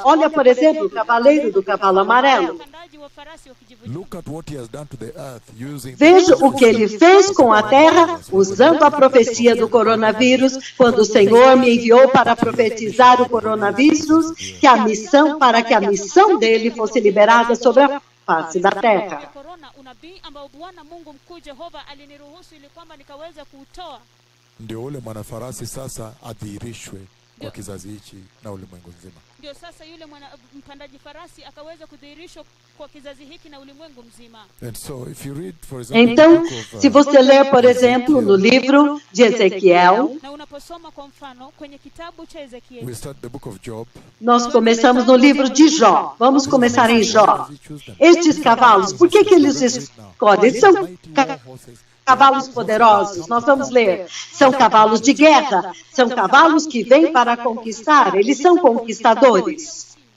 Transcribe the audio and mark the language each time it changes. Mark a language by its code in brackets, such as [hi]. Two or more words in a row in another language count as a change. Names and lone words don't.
[pt] Olha, por exemplo, o cavaleiro do cavalo amarelo. Veja o que ele fez com a terra, usando a profecia do coronavírus, quando o Senhor me enviou para profetizar o coronavírus, para que a missão dele fosse liberada sobre a face da terra. [sw] Ndio ule mwanafarasi sasa adhihirishwe kwa kizazi hichi na ulimwengu mzima. Ndio sasa yule mpandaji farasi akaweza kudhihirishwa kwa kizazi hiki na ulimwengu mzima. [pt] Então, se você ler, por exemplo, no livro de Ezequiel, [sw] na unaposoma kwa mfano kwenye kitabu cha Ezekiel, [en] we start the book of Job. [pt] Nós começamos no livro de Jó. Vamos começar em Jó. Estes cavalos, por que eles escolhem? Eles são cavalos poderosos, nós vamos ler. São cavalos de guerra, são cavalos que vêm para conquistar, eles são conquistadores.